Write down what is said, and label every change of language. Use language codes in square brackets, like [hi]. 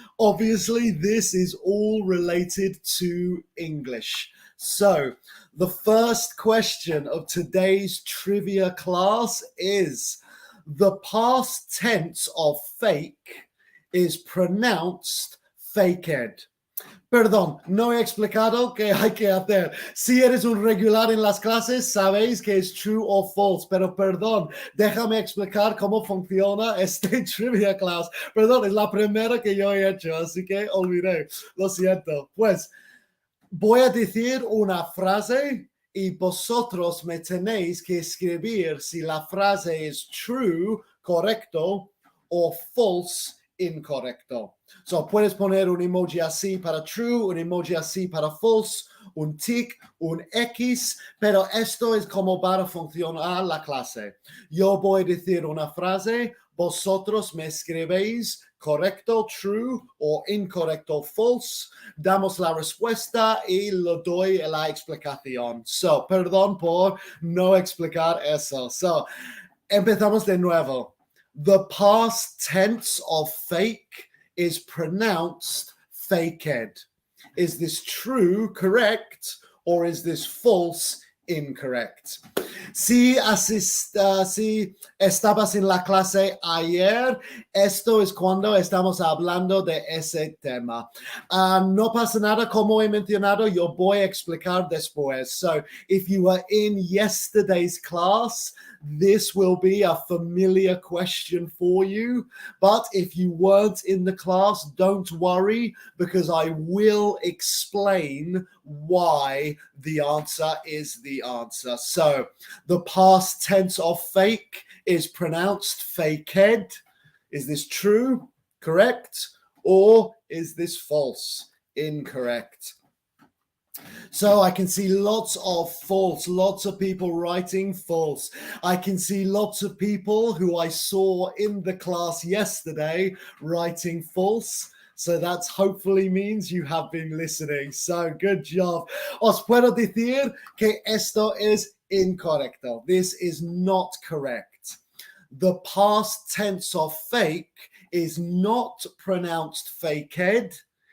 [en] Obviously, this is all related to English. So, the first question of today's trivia class is the past tense of fake is pronounced faked. [es] Perdón, no he explicado qué hay que hacer. Si eres un regular en las clases, sabéis que es true o false, pero perdón, déjame explicar cómo funciona este trivia class. Perdón, es la primera que yo he hecho, así que olvidé, lo siento. Pues voy a decir una frase y vosotros me tenéis que escribir si la frase es true, correcto, o false, incorrecto. So, puedes poner un emoji así para true, un emoji así para false, un tic, un X, pero esto es como va a funcionar la clase. Yo voy a decir una frase, vosotros me escribéis correcto, true o incorrecto, false. Damos la respuesta y le doy la explicación. So, perdón por no explicar eso. So, empezamos de nuevo. [en] The past tense of fake is pronounced faked. Is this true, correct, or is this false, incorrect? [es] Si estabas en la clase ayer, esto es cuando estamos hablando de ese tema. No pasa nada, como he mencionado, yo voy a explicar después. [en] So, if you were in yesterday's class, this will be a familiar question for you. But if you weren't in the class, don't worry, because I will explain why the answer is the answer. So, the past tense of fake is pronounced faked. Is this true, correct, or is this false, incorrect? So I can see lots of false, lots of people writing false. I can see lots of people who I saw in the class yesterday writing false. So that hopefully means you have been listening. So good job. [es] Os puedo decir que esto es incorrecto. [en] This is not correct. The past tense of fake is not pronounced faked.